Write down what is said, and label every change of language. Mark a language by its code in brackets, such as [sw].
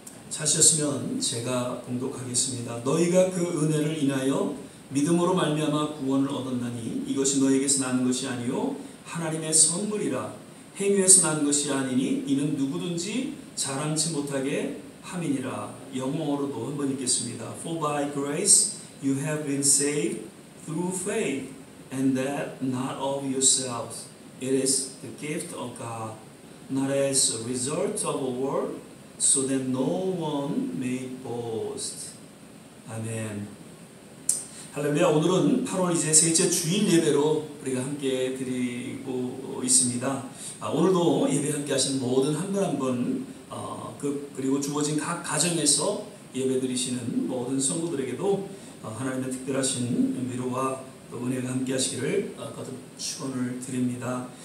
[ko] 찾으셨으면 제가 봉독하겠습니다. 너희가 그 은혜를 인하여 믿음으로 말미암아 구원을 얻었나니 이것이 너희에게서 난 것이 아니요 하나님의 선물이라. 행위에서 난 것이 아니니 이는 누구든지 자랑치 못하게 함이니라. 영어로도 한번 읽겠습니다. [en] For by grace you have been saved through faith, and that not of yourselves. It is the gift of God, not as a result of a work, so that no one may boast. [ko] 아멘. 할렐루야. 오늘은 8월 이제 셋째 주일 예배로 우리가 함께 드리고 있습니다. 오늘도 예배 함께 하신 모든 한 분 한 분, 그리고 주어진 각 가정에서 예배 드리시는 모든 성도들에게도 하나님의 특별하신 위로와 또 은혜가 함께 하시기를 거듭 축원을 드립니다.